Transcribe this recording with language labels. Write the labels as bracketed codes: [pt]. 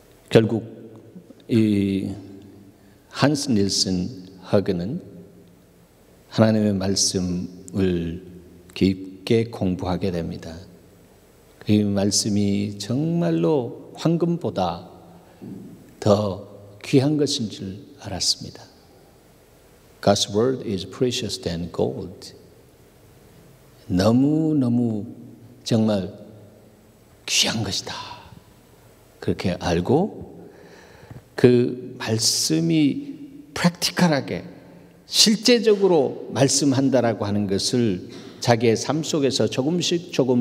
[ko] 결국 이 한스 닐슨 허그는 하나님의 말씀을 깊게 공부하게 됩니다. 그 말씀이 정말로 황금보다 더 귀한 것인 줄 알았습니다. [en] God's word is precious than gold. [ko] 너무너무 정말 귀한 것이다. 그렇게 알고 그 말씀이 프랙티컬하게 실제적으로 말씀한다라고 하는 것을 자기의 삶 속에서 조금씩